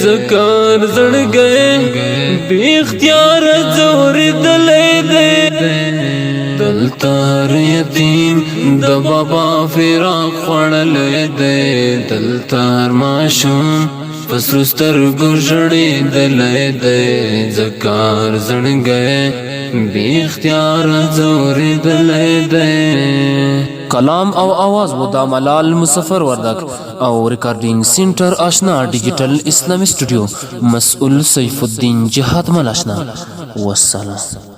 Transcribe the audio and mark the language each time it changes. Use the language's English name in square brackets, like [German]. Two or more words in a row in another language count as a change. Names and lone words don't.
[Pashto] ځکه هر زړګی بې اختیاره ځورېدلی دی دلته هر یتیم د بابا فراق وړلی دی دلته هر ماشوم په سرو سترګو ژړېدلی دی ځکه هر زړګی بې اختیاره ځورېدلی دی کلام او آواز و دا ملال مسفر وردک او [English] recording center [Pashto] آشنا ڈیجیٹل اسلامی اسٹوڈیو مسئول سیف الدین جہاد مل آشنا والسلام